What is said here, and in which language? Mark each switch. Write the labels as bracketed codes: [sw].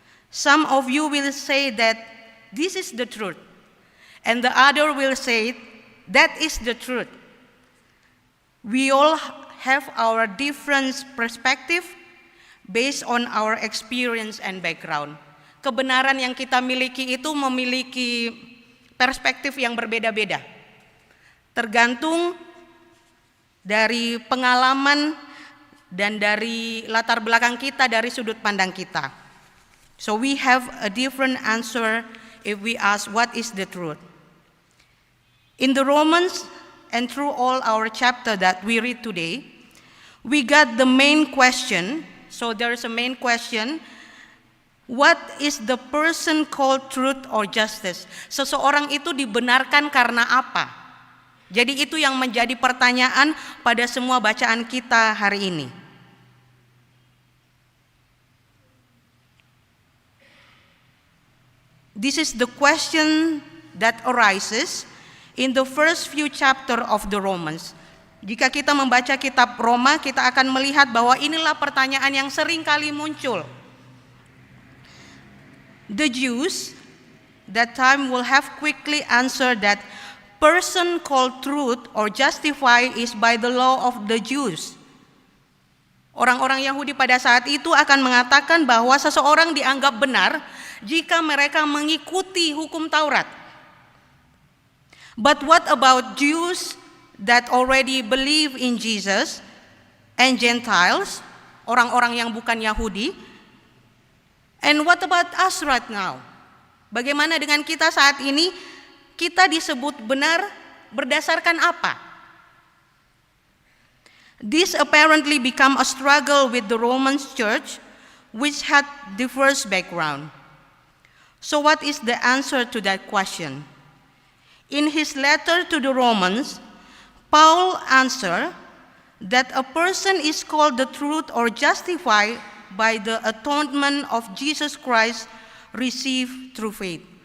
[en] Some of you will say that this is the truth, and the other will say that is the truth. We all have our different perspective based on our experience and background. [id] Kebenaran yang kita miliki itu memiliki perspektif yang berbeda-beda, tergantung dari pengalaman dan dari latar belakang kita, dari sudut pandang kita. [en] So we have a different answer if we ask what is the truth. In the Romans and through all our chapter that we read today, we got the main question. So there is a main question. What is the person called truth or justice? [id] Seseorang itu dibenarkan karena apa? Jadi itu yang menjadi pertanyaan pada semua bacaan kita hari ini. [en] This is the question that arises in the first few chapter of the Romans. [id] Jika kita membaca kitab Roma, kita akan melihat bahwa inilah pertanyaan yang sering kali muncul. [en] The Jews that time will have quickly answered that person called truth or justify is by the law of the Jews. [id] Orang-orang Yahudi pada saat itu akan mengatakan bahwa seseorang dianggap benar jika mereka mengikuti hukum Taurat. [en] But what about Jews that already believe in Jesus and Gentiles, [id] orang-orang yang bukan Yahudi? [en] And what about us right now? [id] Bagaimana dengan kita saat ini? Kita disebut benar berdasarkan apa? [en] This apparently become a struggle with the Roman church, which had diverse background. So what is the answer to that question? In his letter to the Romans, Paul answered that a person is called the truth or justified by the atonement of Jesus Christ received through faith.